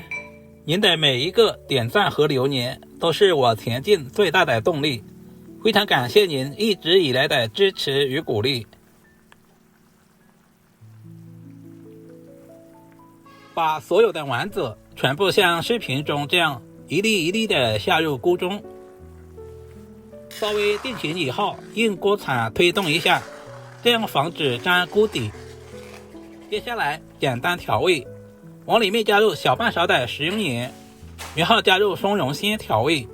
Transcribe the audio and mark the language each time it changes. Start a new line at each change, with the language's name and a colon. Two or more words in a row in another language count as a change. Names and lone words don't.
Chinese: 您的每一個點讚和留言都是我前進最大的動力，非常感謝您一直以來的支持與鼓勵。把所有的丸子全部像視頻中這樣一粒一粒的下入鍋中，稍微定型以後，用鍋鏟推動一下，這樣防止粘鍋底。接下來簡單調味，往裡面加入小半勺的食用鹽，然後加入松茸鮮調味。